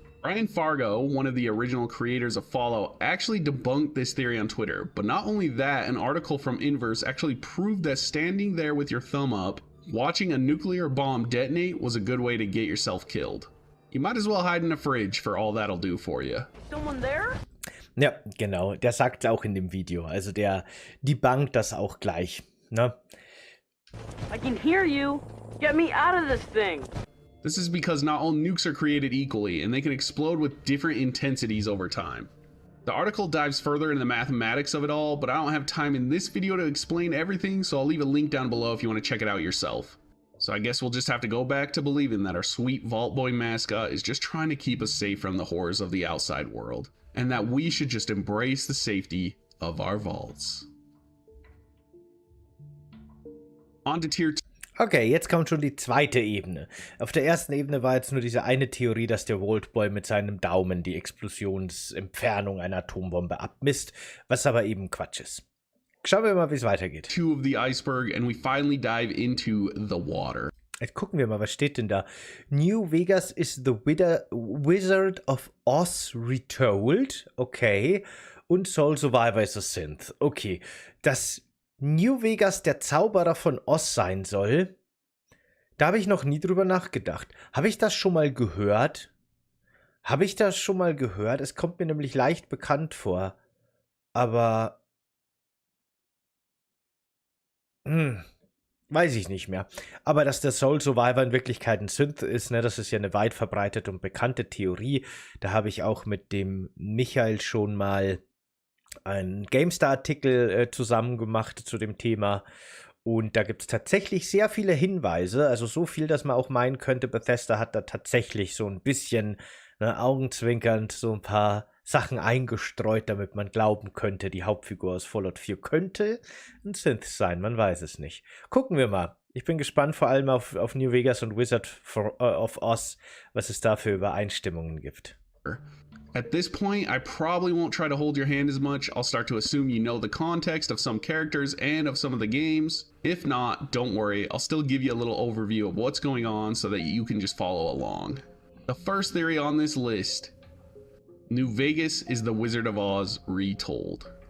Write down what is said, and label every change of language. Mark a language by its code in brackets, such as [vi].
[en] Brian Fargo, one of the original creators of Fallout, actually debunked this theory on Twitter, but not only that, an article from Inverse actually proved that standing there with your thumb up, watching a nuclear bomb detonate was a good way to get yourself killed. You might as well hide in a fridge for all that'll do for you. Someone there? [de] Ja, genau, der sagt es auch in dem Video, also der debunkt das auch gleich, ne? [en] I can hear you. Get me out of this thing. This is because not all nukes are created equally, and they can explode with different intensities over time. The article dives further into the mathematics of it all, but I don't have time in this video to explain everything, so I'll leave a link down below if you want to check it out yourself. So I guess we'll just have to go back to believing that our sweet Vault Boy mascot is just trying to keep us safe from the horrors of the outside world, and that we should just embrace the safety of our vaults. On to Tier 2. [de] Okay, jetzt kommt schon die zweite Ebene. Auf der ersten Ebene war jetzt nur diese eine Theorie, dass der Vault-Boy mit seinem Daumen die Explosionsentfernung einer Atombombe abmisst, was aber eben Quatsch ist. Schauen wir mal, wie es weitergeht. [en] 2 of the iceberg, and we finally dive into the water. [de] Jetzt gucken wir mal, was steht denn da? [en] New Vegas is the Wizard of Oz retold. Okay. Und Soul Survivor is a Synth. Okay. [de] Dass New Vegas der Zauberer von Oz sein soll, da habe ich noch nie drüber nachgedacht. Habe ich das schon mal gehört? Es kommt mir nämlich leicht bekannt vor. Aber weiß ich nicht mehr. Aber dass der Soul Survivor in Wirklichkeit ein Synth ist, ne, das ist ja eine weit verbreitete und bekannte Theorie. Da habe ich auch mit dem Michael schon mal einen GameStar-Artikel zusammen gemacht zu dem Thema. Und da gibt es tatsächlich sehr viele Hinweise, also so viel, dass man auch meinen könnte, Bethesda hat da tatsächlich so ein bisschen augenzwinkernd so ein paar Sachen eingestreut, damit man glauben könnte, die Hauptfigur aus Fallout 4 könnte ein Synth sein, man weiß es nicht. Gucken wir mal. Ich bin gespannt vor allem auf New Vegas und Wizard of Oz, was es da für Übereinstimmungen gibt. [en] At this point, I probably won't try to hold your hand as much. I'll start to assume you know the context of some characters and of some of the games. If not, don't worry, I'll still give you a little overview of what's going on so that you can just follow along. The first theory on this list: New Vegas is the Wizard of Oz retold.